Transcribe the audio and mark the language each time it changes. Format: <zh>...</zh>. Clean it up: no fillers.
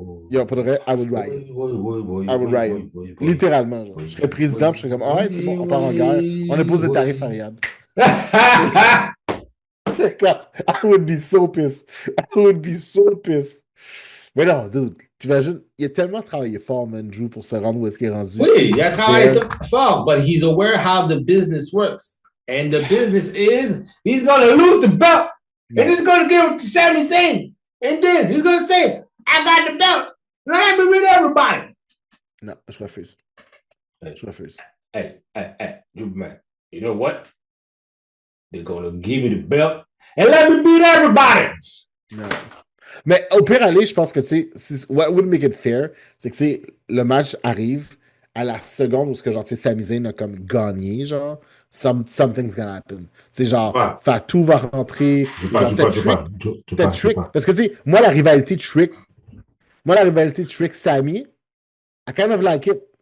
<en>Yo,</en> <fr>pour de vrai,</fr> <en>I would riot. I would riot.</en> <fr>Littéralement, genre. Je serais président, puis je serais comme, alright, c'est bon, on part en guerre. On impose des tarifs à Riyad.</fr> <en>I would be so pissed. I would be so pissed.</en> <fr>Mais non, dude, t'imagines, il a tellement travaillé fort, man, Drew, pour se rendre où est-ce qu'il est rendu. Oui, il a travaillé fort,</fr> <en>but he's aware how the business works. And the business is, he's gonna lose the belt, and he's gonna give it to Sami Zayn. And then he's gonna say, I got the belt. Let me beat everybody.</en> <fr>Non, je refuse. Je refuse.</fr> <en>Hey, Drew, man, you know what? They're gonna give me the belt, and let me beat everybody.</en> <fr>Non. Mais au pire aller, je pense que</fr> <en>what would make it fair,</en> <fr>c'est que le match arrive à la seconde où genre Sami Zayn a comme gagné, genre</fr> <en>something's gonna happen.</en> <fr>C'est genre Fatou va rentrer, peut-être Trick, parce que moi la rivalité Trick Sami,</fr> <en>I kind of like it.</en>